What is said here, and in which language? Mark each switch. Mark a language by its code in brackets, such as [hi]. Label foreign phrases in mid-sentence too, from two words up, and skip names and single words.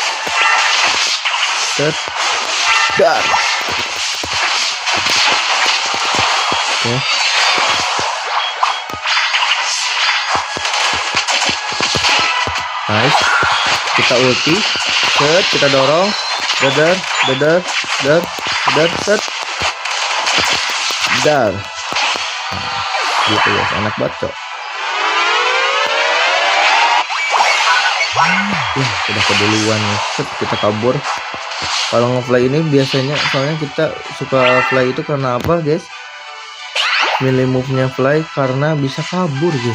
[id] Set. Dar. Oke. Nice. Kita ulti. Set. Kita dorong. Dar, dar, dar, dar, set, dar. Gitu ya, enak banget cok. Udah keduluan nih. Set, kita kabur. Kalau nge-fly ini biasanya, soalnya kita suka fly itu karena apa guys? Milih move-nya fly karena bisa kabur guys.